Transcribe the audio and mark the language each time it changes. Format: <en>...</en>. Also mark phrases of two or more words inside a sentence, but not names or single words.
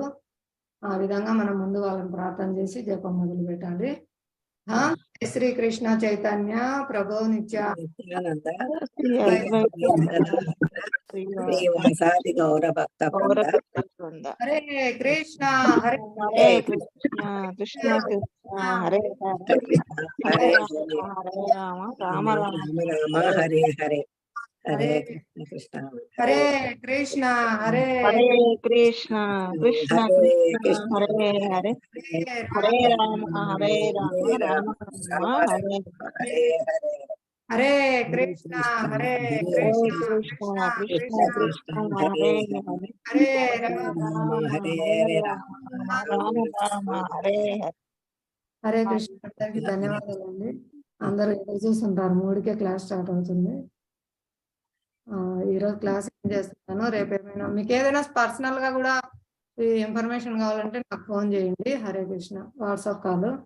<te>ఆ విధంగా మనం ముందు వాళ్ళని ప్రార్థన చేసి జపం మొదలు పెట్టాలి.</te> <sa>శ్రీకృష్ణ చైతన్య ప్రభు నిత్యానంద హరే కృష్ణ హరే కృష్ణ హరే హరే రామ రామ రామ హరే హరే హరే కృష్ణ హరే కృష్ణ హరే కృష్ణ కృష్ణ కృష్ణ హరే హరే హరే రామ రామ రామ హరే హరే హరే కృష్ణ హరే కృష్ణ కృష్ణ కృష్ణ హరే హరే రామ హరే రామ రామ రామ హరే హరే కృష్ణ.</sa> <te>అందరికి ధన్యవాదాలండి. అందరూ ఎదురు చూస్తుంటారు, 3కే</te> <en>class start</en> <te>అవుతుంది. ఈరోజు క్లాస్ ఏం చేస్తున్నాను, రేపు ఏమైనా మీకు ఏదైనా పర్సనల్ గా కూడా ఇన్ఫర్మేషన్ కావాలంటే నాకు ఫోన్ చేయండి.</te> <sa>హరే కృష్ణ. వాట్సాప్ కాల్</sa>